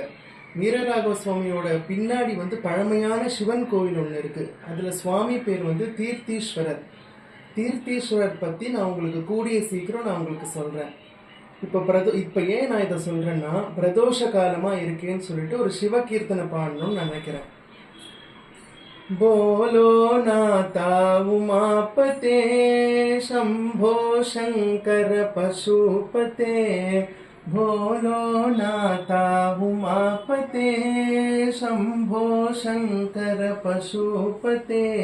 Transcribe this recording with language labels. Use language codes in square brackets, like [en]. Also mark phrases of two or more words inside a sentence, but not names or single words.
[ta] வீரராக சுவாமியோட பின்னாடி பழமையான சிவன் கோவில் ஒன்று இருக்குது. அதில் சுவாமி பேர் தீர்த்தீஸ்வரர். தீர்த்தீஸ்வரர் பற்றி நான் உங்களுக்கு கூடிய சீக்கிரம் நான் உங்களுக்கு சொல்கிறேன். இப்போ ஏன் நான் இதை சொல்கிறேன்னா, பிரதோஷ காலமாக இருக்கேன்னு சொல்லிட்டு ஒரு சிவ கீர்த்தனை பாடணும்னு நினைக்கிறேன். [hi] बोलो नाथा उमापते शंभो शंकर पशुपते। बोलो नाथा उमापते शंभो शंकर पशुपते।